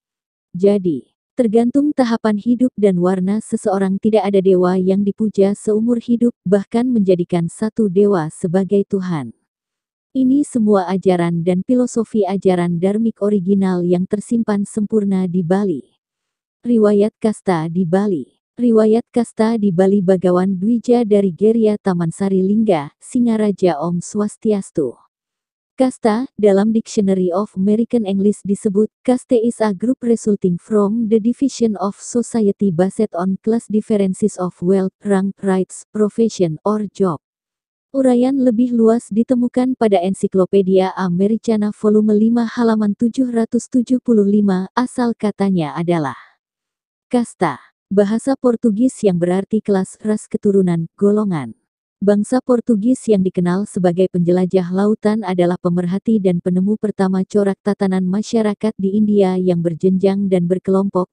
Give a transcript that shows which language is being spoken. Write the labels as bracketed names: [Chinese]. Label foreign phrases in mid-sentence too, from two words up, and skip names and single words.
[Indonesian] Jadi, tergantung tahapan hidup dan warna seseorang, tidak ada dewa yang dipuja seumur hidup, bahkan menjadikan satu dewa sebagai Tuhan. Ini semua ajaran dan filosofi ajaran dharmik original yang tersimpan sempurna di Bali. Riwayat Kasta di Bali. Riwayat Kasta di Bali Bagawan Dwija dari Geria Tamansari Lingga, Singaraja [Balinese] Om Swastiastu. [Indonesian] Kasta, dalam Dictionary of American English disebut, [English] caste is a group resulting from the division of society based on class differences of wealth, rank, rights, profession, or job. [Indonesian] Uraian lebih luas ditemukan pada Ensiklopedia Americana volume 5 halaman 775, asal katanya adalah kasta, bahasa Portugis yang berarti kelas, ras, keturunan, golongan. Bangsa Portugis yang dikenal sebagai penjelajah lautan adalah pemerhati dan penemu pertama corak tatanan masyarakat di India yang berjenjang dan berkelompok.